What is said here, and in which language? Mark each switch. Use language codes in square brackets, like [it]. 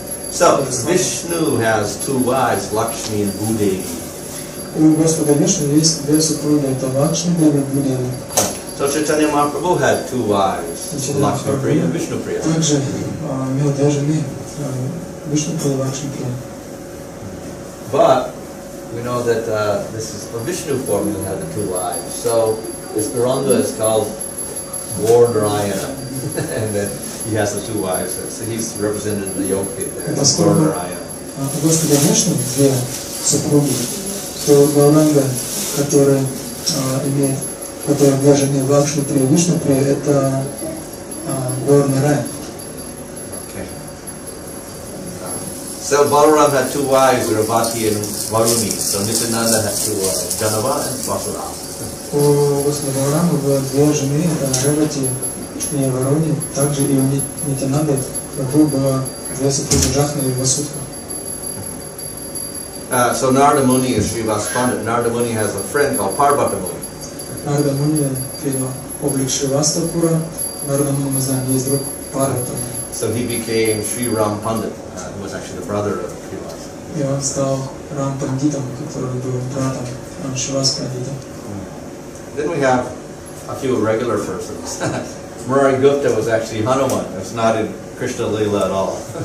[en] So Vishnu has two wives, Lakshmi and Bhudevi. [ru] У Господа Вишну есть две супруги, это Лакшми Деви и Бхудеви. [en] So Chaitanya Mahaprabhu had two wives, Lakshmi Priya and Vishnu Priya. [ru] Также имел две жены, Вишну Прия и Лакшми Прия. [en] But we know that this is a Vishnu form who had the two wives. So this Gauranga is called Gaur-Narayana, and then he has the two wives. So he's represented in the yoga there. Gaur-Narayana. [ru] У Господа Вишну две супруги, то Гауранга, который имеет, который две жены Лакшми Прия и Вишну Прия, это Gaur-Narayana. [en] So Balaram had two wives, Ravati and Varuni. So Nityananda had two wives, Janava and Vasudeva. [ru] У Господа Баларама было две жены, это Равати и Варуни. Также и у Нитянанды было две супруги Джахна и Васудха. [en] So Narada Muni is Srivas Pandit. Narada Muni has a friend called Parvata Muni. [ru] Нарада Муни принял облик Шривастакура. Нарада Муни, мы знаем, есть друг Парвата. [en] So he became Sri Ram Pandit, who was actually the brother of Srivas. [ru] И он стал Рам Пандитом, который был братом Шивас Пандита. [en] Then we have a few regular persons. Murari Gupta was actually Hanuman. It's not in Krishna Lila at all.